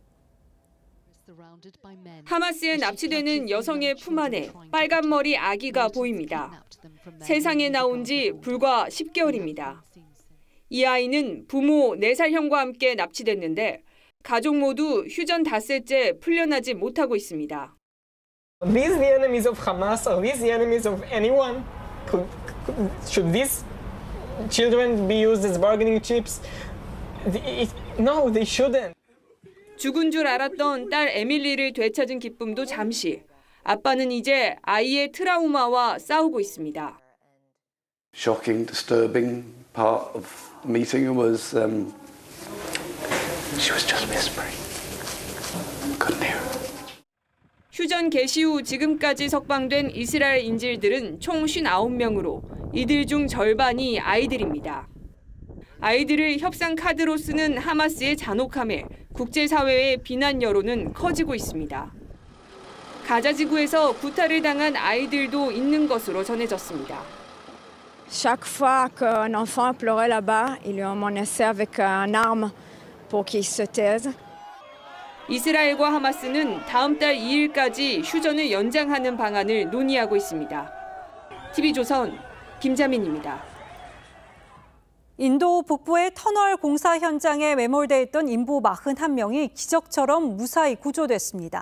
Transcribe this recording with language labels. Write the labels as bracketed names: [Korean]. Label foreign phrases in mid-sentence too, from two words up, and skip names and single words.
[Korean] 하마스에 납치되는 여성의 품 안에 빨간 머리 아기가 보입니다. 세상에 나온 지 불과 10개월입니다. 이 아이는 부모 4살 형과 함께 납치됐는데 가족 모두 휴전 닷새째 풀려나지 못하고 있습니다. [English] These the enemies of Hamas? Are these the enemies of anyone? Should these children be used as bargaining chips? No, they shouldn't. [Korean] 죽은 줄 알았던 딸 에밀리를 되찾은 기쁨도 잠시. 아빠는 이제 아이의 트라우마와 싸우고 있습니다. [English] Shocking, disturbing part of the meeting was she was just whispering. Couldn't hear her. [Korean] 휴전 개시 후 지금까지 석방된 이스라엘 인질들은 총 59명으로 이들 중 절반이 아이들입니다. 아이들을 협상 카드로 쓰는 하마스의 잔혹함에 국제사회의 비난 여론은 커지고 있습니다. 가자 지구에서 구타를 당한 아이들도 있는 것으로 전해졌습니다. [French] Chaque fois qu'un enfant pleurait là-bas, ils lui ont menacé avec une arme pour qu'il se taise. [Korean] 이스라엘과 하마스는 다음 달 2일까지 휴전을 연장하는 방안을 논의하고 있습니다. TV조선 김자민입니다. 인도 북부의 터널 공사 현장에 매몰돼 있던 인부 41명이 기적처럼 무사히 구조됐습니다.